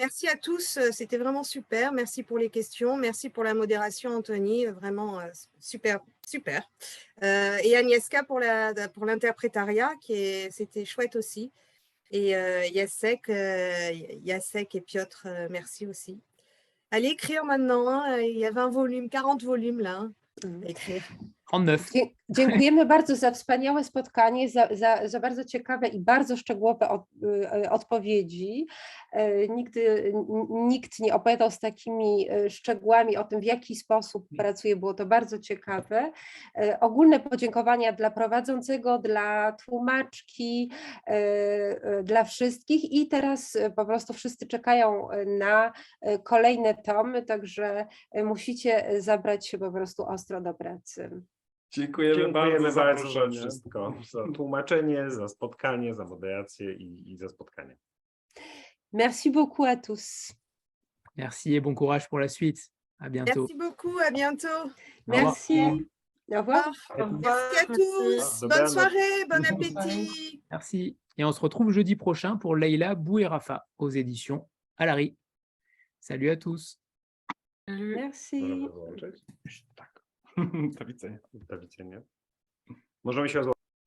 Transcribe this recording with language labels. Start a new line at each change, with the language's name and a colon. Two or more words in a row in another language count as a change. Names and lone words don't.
French: Merci à tous, c'était vraiment super. Merci pour les questions, merci pour la modération, Anthony, vraiment super, super. Et Agnieszka pour l'interprétariat, c'était chouette aussi. Et Jacek et Piotr, merci aussi. Allez écrire maintenant, hein, il y a 20 volumes, 40 volumes là, hein, à écrire. 39.
Polish: Dziękujemy bardzo za wspaniałe spotkanie, za bardzo ciekawe i bardzo szczegółowe odpowiedzi. Nikt nie opowiadał z takimi szczegółami o tym, w jaki sposób pracuje, było to bardzo ciekawe. Ogólne podziękowania dla prowadzącego, dla tłumaczki, dla wszystkich i teraz po prostu wszyscy czekają na kolejne tomy, także musicie zabrać się po prostu ostro do pracy. Dziękujemy bardzo za wszystko, za tłumaczenie, za spotkanie, za moderację i za spotkanie.
French: Merci beaucoup à tous. Merci et bon courage pour la suite. À bientôt. Merci beaucoup, à bientôt. Merci. Au revoir. Merci à tous. Bonne soirée, bon appétit. Merci. Et on se retrouve jeudi prochain pour Leïla Bouirafa aux éditions Alary. Salut à tous. Merci.
Polish: Do widzenia. Możemy się